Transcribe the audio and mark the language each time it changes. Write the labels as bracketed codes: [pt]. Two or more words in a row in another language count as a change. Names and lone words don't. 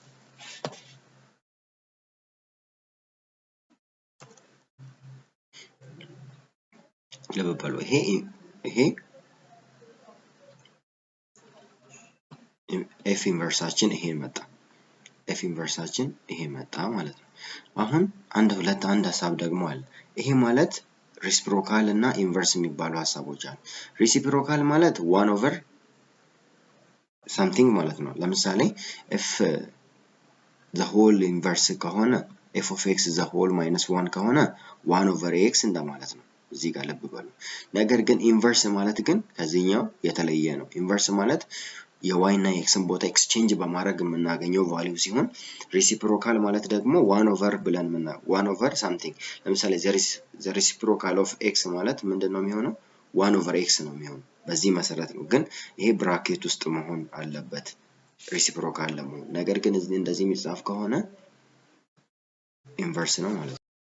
[am] ለበባሉ ይሄ f ኢንቨርሳችን ይሄ መጣ ማለት ነው። አሁን አንድ ሐሳብ ደግሞ አለ ይሄ ማለት reciprocal እና inverse የሚባሉ ሐሳቦች አሉ። reciprocal ማለት [en] 1 over something [am] ማለት ነው። ለምሳሌ [en] if the whole inverse [am] ከሆነ [en] f of x the whole minus 1 [am] ከሆነ [en] 1 over [am] x እንደማለት ነው። እዚህ ጋር ልብ በሉ። ነገር ግን inverse ማለት ግን ከዚህኛው የተለየ ነው። inverse ማለት የy እና የxን ቦታ ኤክስቼንጅ በማድረግ የምናገኘው ቫልዩ ሲሆን reciprocal ማለት ደግሞ [en] 1 over [am] ብለን [en] 1 over [am] something ለምሳሌ [en] the reciprocal of x [am] ማለት ምንድነው የሚሆነው [en] 1 over x [am] ነው የሚሆነው በዚህ መሰረት ነው። ግን ይሄ ብራኬት ውስጥ መሆን አለበት ሪሲፕሮካል ለመሆን ነገር ግን እንደዚህ የሚጻፍ ከሆነ ኢንቨርስ ነው ማለት ነው